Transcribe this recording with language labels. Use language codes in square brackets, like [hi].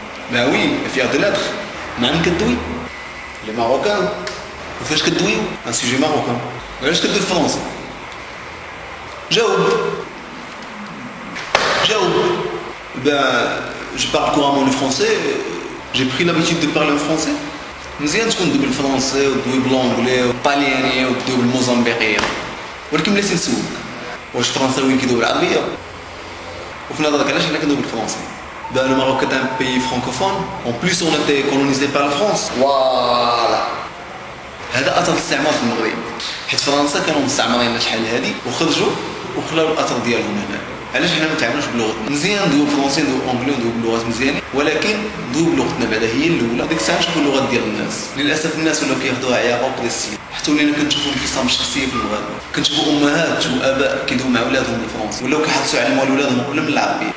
[fr] Ben oui, fier de l'être. Man Kadoui. Les Marocains. Vous faites Kadoui? Un sujet marocain. [ar] علاش كدوي فرنسا؟ جاوب. [fr] Ben, je parle couramment le français. J'ai pris l'habitude de parler en français. [ar] مزيان تكون تدوي بالفرنسي وتدوي بالانجلي والطالياني وتدوي بالموزمبيقيه. ولكن بلاتي نسولك واش الفرنساويين كيدويو بالعربيه؟ وفي نظرك علاش حنا كندويو بالفرنسي؟ [fr] Ben, le Maroc est un pays francophone. En plus, on était colonisé par la France. Voilà. [ar] هذا اثر الاستعمار في المغرب، حيت فرنسا كانوا مستعمرين شحال هادي وخرجوا وخلاو الاثر ديالهم هنا. علاش حنا ما نتعاملوش بلغتنا؟ مزيان ندويو فرونسي ندويو انجلي ندويو بلغات مزيانين، ولكن ندويو بلغتنا بعدا هي الاولى. ديك الساعه نشوفوا اللغات ديال الناس. للاسف الناس ولاو كياخذوها عياقه وقليسيه، حتى ولينا كنشوفوا انفصام شخصيه في المغاربه، كنشوفوا امهات واباء كيدويو مع ولادهم بالفرنسي، ولاو كيحرصوا يعلموا ولادهم ولا من العربيه.